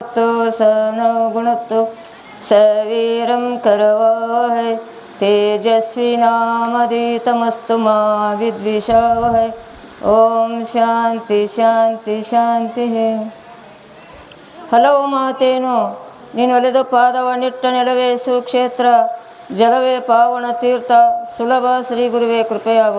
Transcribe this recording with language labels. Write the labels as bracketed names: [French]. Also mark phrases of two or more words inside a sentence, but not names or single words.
[Sanskrit] भुनक्तु स नो गुणक्तु सवीरं करवावहै तेजस्विनामदितमस्तु मा विद्विषावहै ओम शांति शांति शांति. [Kannada] ಹಲವು ಮಾತೇನು ನೀನು ಒಲೆದು ಪಾದವನ್ನಿಟ್ಟ ನೆಲವೇ ಸುಕ್ಷೇತ್ರ ಜಲವೇ ಪಾವನ ತೀರ್ಥ ಸುಲಭ ಶ್ರೀ ಗುರುವೇ ಕೃಪೆಯಾಗು.